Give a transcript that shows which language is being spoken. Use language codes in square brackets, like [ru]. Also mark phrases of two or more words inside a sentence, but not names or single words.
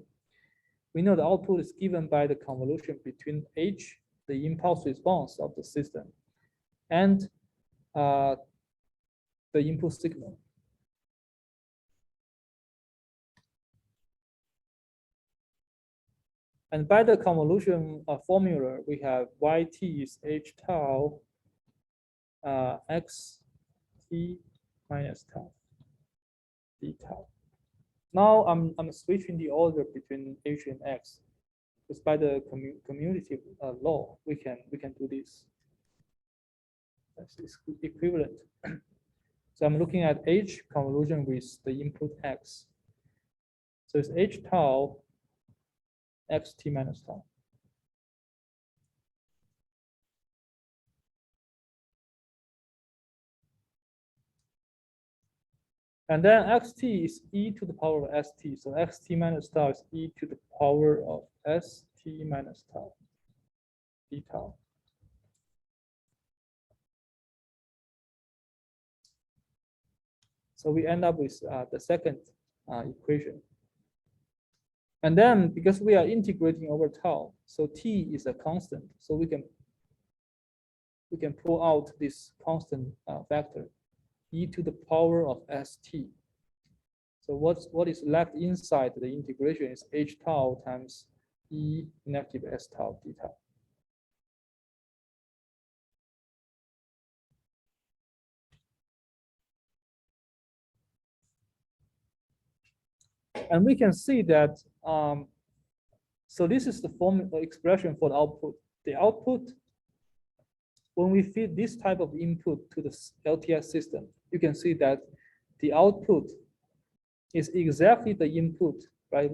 [en] We know the output is given by the convolution between h, the impulse response of the system, and the input signal. And by the convolution formula, we have yt is h tau x t minus tau d tau. Now I'm switching the order between h and x. Because by the commutative law, we can do this. That's equivalent. So I'm looking at h convolution with the input x. So it's h tau xt minus tau. And then xt is e to the power of st. So xt minus tau is e to the power of st minus tau, d tau. So we end up with the second equation. And then because we are integrating over tau, so t is a constant. So we can pull out this constant factor, e to the power of st. So what is left inside the integration is h tau times e negative s tau d tau. And we can see that, so this is the form expression for the output. The output, when we feed this type of input to the LTS system, you can see that the output is exactly the input, right?